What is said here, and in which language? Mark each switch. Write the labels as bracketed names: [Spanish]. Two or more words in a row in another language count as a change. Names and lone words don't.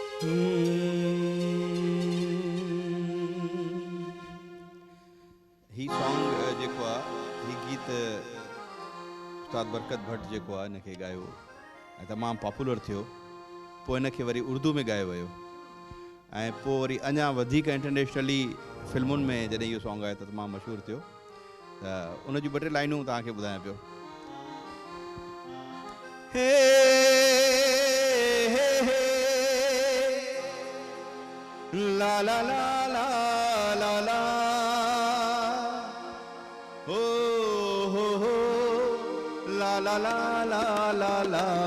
[Sindhi] ही सॉन्ग जेको आहे ही गीत उस्ताद बरकत भट्ट जेको आहे हिनखे ॻायो ऐं तमामु पॉपुलर थियो, पोइ हिनखे वरी उर्दू में ॻायो वियो ऐं पोइ वरी अञा वधीक इंटरनेशनली फिल्मुनि में जॾहिं इहो सॉन्ग आहे त तमामु मशहूरु थियो। त उन जूं ॿ टे लाइनूं तव्हांखे ॿुधायां पियो। हे हे हे ला ला ला ला ला ला हो ला ला ला ला ला ला